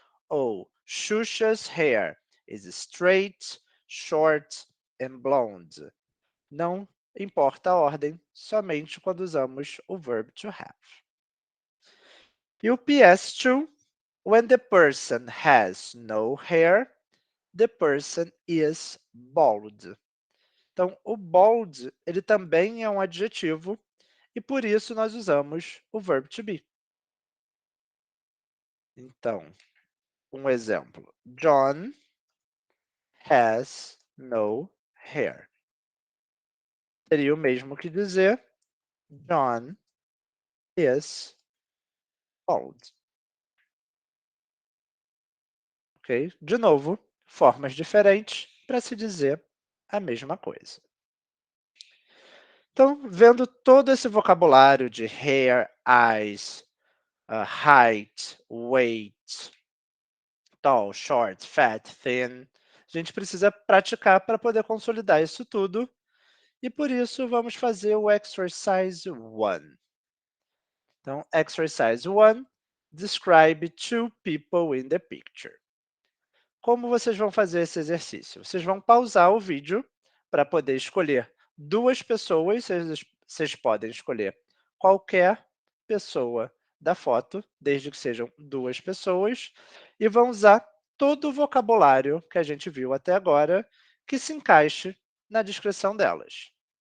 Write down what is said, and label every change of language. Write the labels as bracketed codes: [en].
[en] Ou Xuxa's hair is straight, short and blonde. [pt] Não importa a ordem, somente quando usamos o verb to have. [en] E o PS2, when the person has no hair, the person is bald. [pt] Então, o bald, ele também é um adjetivo e por isso nós usamos o verb to be. Então, um exemplo. [en] John has no hair. [pt] Seria o mesmo que dizer [en] John is bald. Ok? [pt] De novo, formas diferentes para se dizer a mesma coisa. Então, vendo todo esse vocabulário de hair, eyes, [en] height, weight, tall, short, fat, thin. [pt] A gente precisa praticar para poder consolidar isso tudo. E por isso vamos fazer o exercise 1. [en] Então, exercise 1, describe two people in the picture. [pt] Como vocês vão fazer esse exercício? Vocês vão pausar o vídeo para poder escolher duas pessoas, vocês podem escolher qualquer pessoa da foto, desde que sejam duas pessoas, e vão usar todo o vocabulário que a gente viu até agora, que se encaixe na descrição delas.